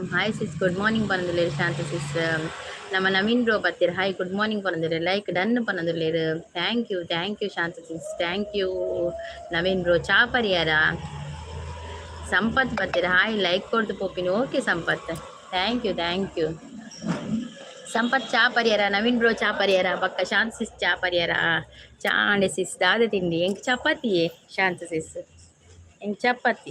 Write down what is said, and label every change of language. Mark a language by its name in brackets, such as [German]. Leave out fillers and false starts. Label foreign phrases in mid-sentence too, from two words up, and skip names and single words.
[English] hi sis, good morning [Tulu] ಪನ್ನೊಂದುಲ್ಲೇರು ಶಾಂತ ಸಿಸ್. ನಮ್ಮ ನವೀನ್ ಬ್ರೋ ಬತ್ತೀರ. [English] hi good morning [Tulu] ಪನ್ನೊಂದುಲ್ಲೇರು, [English] like done [Tulu] ಪನ್ನೊಂದುಲ್ಲೇರು. [English] Thank you Shanta sis, thank you Naveen bro. [Tulu] ಚಾ ಪರಿಹಾರ ಸಂಪತ್ ಬತ್ತೀರ. ಹಾಯ್ ಲೈಕ್ ಕೊಡ್ದು ಪೋಪಿನಿ. [English] ok Sampath, thank you Sampath. [Tulu] ಚಾ ಪರಿಹಾರ ನವೀನ್ ಬ್ರೋ, ಚಾ ಪರಿಹಾರ ಪಕ್ಕ. ಶಾಂತ ಸಿಸ್ ಚಾ ಪರಿಹಾರ. ಚಾ ಅಂಡೆ ಸಿಸ್ ದಾದ ತಿಂಡಿ ಎಂಕ್ ಚಪಾತಿಯೇ ಶಾಂತ ಸಿಸ್, ಎಂಕ್ ಚಪಾತಿ.